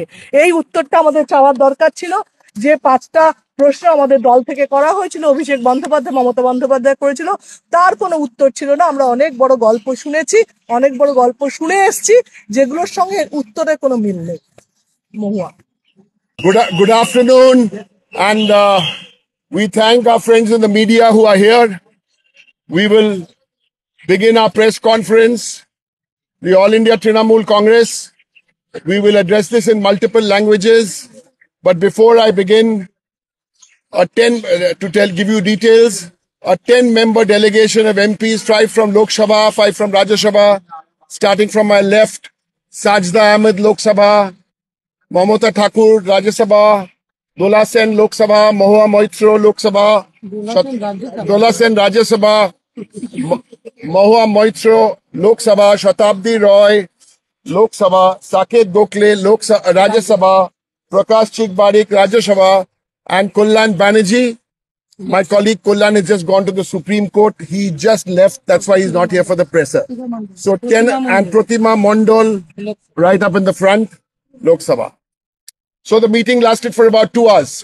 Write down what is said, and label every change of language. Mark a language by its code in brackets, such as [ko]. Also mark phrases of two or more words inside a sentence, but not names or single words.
[bn] এই উত্তরটা আমাদের চাওয়ার দরকার ছিল। যে 5টা প্রশ্ন আমাদের দল থেকে করা হয়েছিল, অভিষেক বন্দ্যোপাধ্যায়, মমতা বন্দ্যোপাধ্যায় করেছিল, তার কোনো উত্তর ছিল না। আমরা অনেক বড় গল্প শুনেছি, অনেক বড় গল্প শুনে এসছি, যেগুলোর সঙ্গে উত্তরের কোনো মিল নেই। মহুয়া। [en] Good afternoon, and we thank our friends in the media who are here. We will begin our press conference. The All India Trinamool Congress. We will address this in multiple languages. But before I begin, give you details, a 10-member delegation of MPs, 5 from Lok Sabha, 5 from Rajya Sabha, starting from my left, Sajda Ahmed, Lok Sabha, Mamata Thakur, Rajya Sabha, Dola Sen, Lok Sabha, Mahua Moitro, Lok Sabha, Dola Sen, Rajya Sabha, Mahua Moitro, Lok Sabha, Shatabdi Roy, Lok Sabha, Saket Gokhale, Rajya Sabha, Prakash Chikbarik, Rajya Sabha, and Kullan Banerjee. My colleague Kullan has just gone to the Supreme Court. He just left. That's why he's not here for the presser. So 10 and Pratima Mondal right up in the front, Lok Sabha. So the meeting lasted for about 2 hours.